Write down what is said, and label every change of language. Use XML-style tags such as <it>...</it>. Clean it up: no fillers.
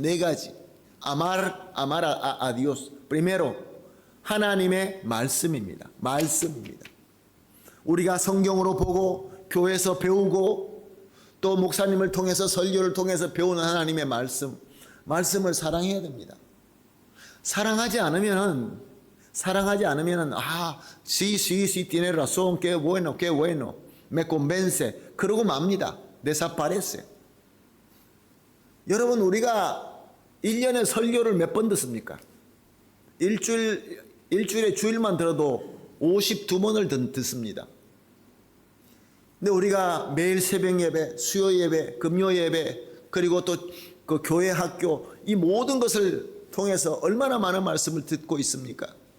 <ko>네 가지.</ko> <es>amar a Dios. Primero,</es> <ko>하나님의 말씀입니다. 말씀입니다. 우리가 성경으로 보고 교회에서 배우고 또 목사님을 통해서 설교를 통해서 배우는 하나님의 말씀을 사랑해야 됩니다. 사랑하지 않으면은</ko> <es>sí, tiene razón, qué bueno, me convence.</es> <ko>그러고 맙니다.</ko> <es>desaparece.</es> <ko>여러분, 우리가 1년에 설교를 몇 번 듣습니까? 일주일에 주일만 들어도 52번을 듣습니다. 근데 우리가 매일 새벽 예배, 수요 예배, 금요 예배, 그리고 또 그 교회 학교, 이 모든 것을 통해서 얼마나 많은 말씀을 듣고 있습니까?</ko>